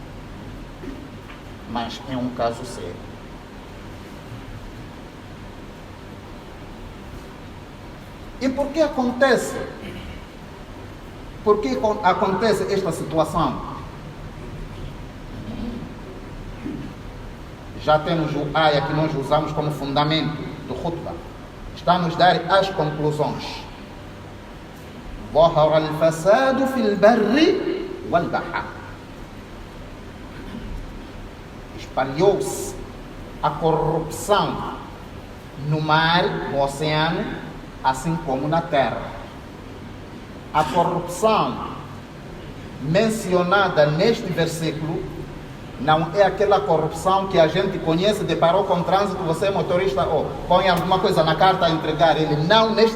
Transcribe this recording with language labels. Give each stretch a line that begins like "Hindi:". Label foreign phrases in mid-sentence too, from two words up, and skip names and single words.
Portuguese: Mas é um caso sério. E por que acontece? Por que acontece esta situação? Já temos o aya que nós usamos como fundamento do khutbah. Está a nos dar as conclusões.
Arabic: ظهر الفساد في البر والبحر.
Portuguese: Espalhou-se a corrupção no mar, no oceano, assim como na terra. A corrupção mencionada neste versículo não é aquela corrupção que a gente conhece, deparou com o trânsito, você é motorista, põe alguma coisa na carta a entregar ele.